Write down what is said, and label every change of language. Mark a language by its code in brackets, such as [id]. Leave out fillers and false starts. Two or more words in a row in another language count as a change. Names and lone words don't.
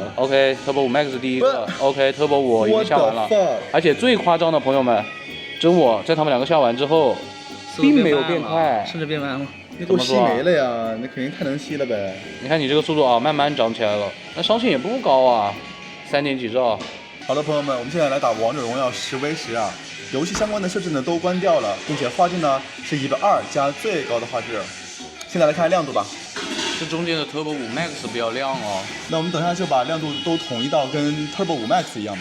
[zh] ？OK Turbo 5 Max 第一個 ，OK Turbo 5已經下完了，而且最誇張的朋友們，真我在他們2個下完之後，並沒有變快，甚至變慢了。你給我吸沒了呀？那肯定太能吸了唄。你看你這個速度啊，慢慢漲起來了，那傷情也不高啊，3 點幾兆。好的，朋友們，我們現在來打王者榮耀10v10啊。遊戲相關的設置呢都關掉了，並且畫質呢是120加最高的畫質。現在來看亮度吧。這中間的 Turbo 5 Max 比較亮哦。那我們等下就把亮度都統一到跟 Turbo 5 Max 一樣吧。